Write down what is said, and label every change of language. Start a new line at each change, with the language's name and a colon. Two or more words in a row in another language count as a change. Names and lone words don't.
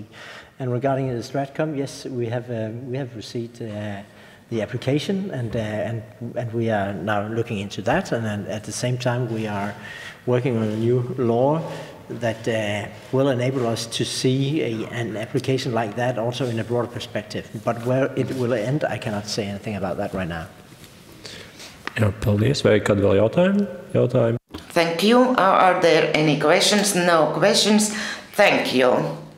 English: And regarding the Stratcom, yes, we have received the application, and we are now looking into that. And then at the same time, we are working on a new law that will enable us to see an application like that also in a broader perspective. But where it will end, I cannot say anything about that right now.
Latvian: Jā, paldies. Vai kādi vēl jautājumi?
English: Thank you. Are there any questions? No questions. Thank you.